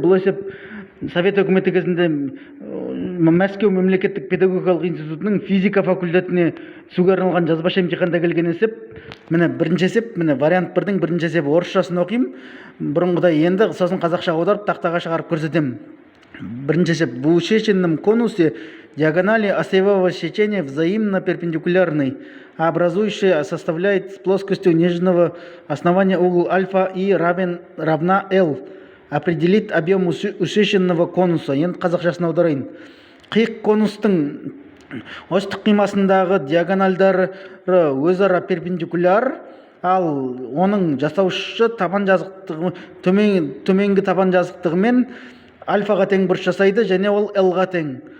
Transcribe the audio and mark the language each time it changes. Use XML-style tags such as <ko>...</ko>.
<kk>Бұл есеп Совет өкіметі кезінде Мәскеу мемлекеттік педагогикалық институтының физика факультетіне түсуге арналған жазбаша емтиханда келген есеп. Міне бірінші есеп, міне вариант бірдің бірінші есебі орысшасын оқимын. Бұрынғыдай енді сосын қазақша аударып тақтаға шығарып көрсетемін.</kk> <ru>Бірінші есеп: в усеченном конусе диагонали осевого сечения взаимно перпендикулярны, а образующая составляет с плоскостью нижнего основания угол альфа и равна L. Определит объем усеченного конуса.</ru> <kk>Енді қазақшасын аударайын. Қиық конустың осьтік қимасындағы диагональдары өзара перпендикуляр, ал оның жасаушы табан жазықтығы төменгі табан жазықтығымен альфаға тең бұрыш жасайды, және ол L-ға тең.</kk>